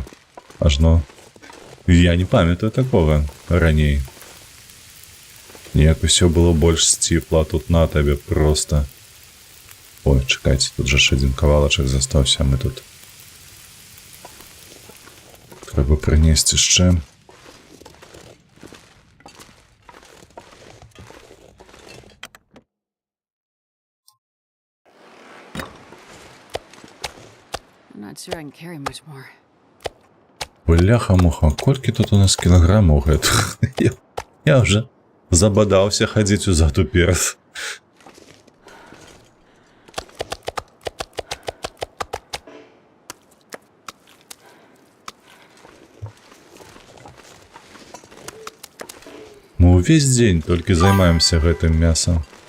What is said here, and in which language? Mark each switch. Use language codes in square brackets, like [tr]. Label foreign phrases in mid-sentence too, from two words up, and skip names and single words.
[be] Ажно я не памятаю такога раней. Неяк усё было больш сціпла, тут на табе проста. Ой, чакайце, тут жа ж адзін кавалачак застаўся, а мы тут. Трэба прынесці яшчэ. [en] I'm not sure I can carry much more. [be] Бляха-муха, колькі тут у нас кілаграмаў гэтых? Я вже забадаўся хадзіць узад уперад. Мы ўвесь дзень толькі займаемся гэтым мясам.